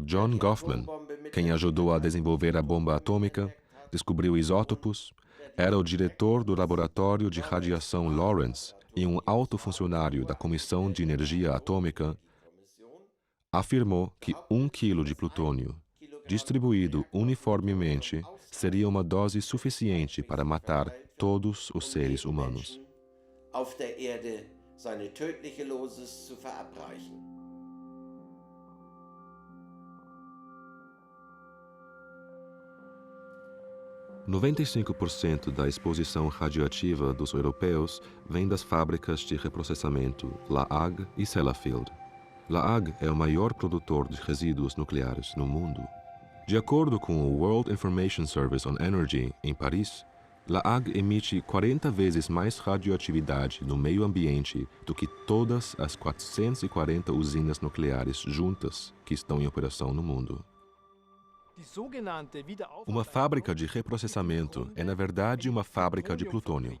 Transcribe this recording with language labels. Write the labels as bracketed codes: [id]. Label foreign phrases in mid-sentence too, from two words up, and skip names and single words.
[pt] John Goffman, quem ajudou a desenvolver a bomba atômica, descobriu isótopos, era o diretor do laboratório de radiação Lawrence e um alto funcionário da Comissão de Energia Atômica, afirmou que 1 quilo de plutônio, distribuído uniformemente, seria uma dose suficiente para matar todos os seres humanos. [de] Auf der Erde seine tödliche Dosis zu verabreichen. [pt] – 95% da exposição radioativa dos europeus vem das fábricas de reprocessamento La Hague e Sellafield. La Hague é o maior produtor de resíduos nucleares no mundo. De acordo com o World Information Service on Energy, em Paris, La Hague emite 40 vezes mais radioatividade no meio ambiente do que todas as 440 usinas nucleares juntas que estão em operação no mundo. Uma fábrica de reprocessamento é, na verdade, uma fábrica de plutônio.